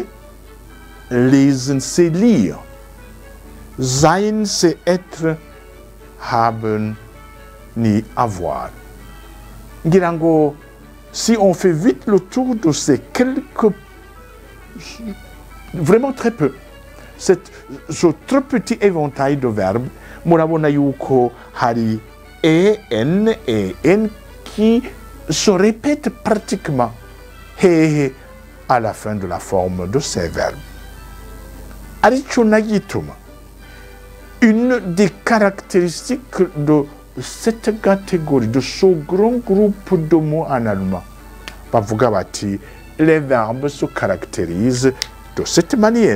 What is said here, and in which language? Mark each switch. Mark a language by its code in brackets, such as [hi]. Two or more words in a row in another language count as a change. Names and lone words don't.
[fr] Lesen, c'est lire. Sein, c'est être. Haben, ni avoir. Girango, si on fait vite le tour de ces quelques, vraiment très peu, ce très petit éventail de verbes, [rn] murabona yuko hari [fr] en qui se répètent pratiquement à la fin de la forme de ces verbes. [rn] Arichonagituma. [fr] Une des caractéristiques de cette catégorie, de ce grand groupe de mots en allemand, les verbes se caractérisent de cette manière.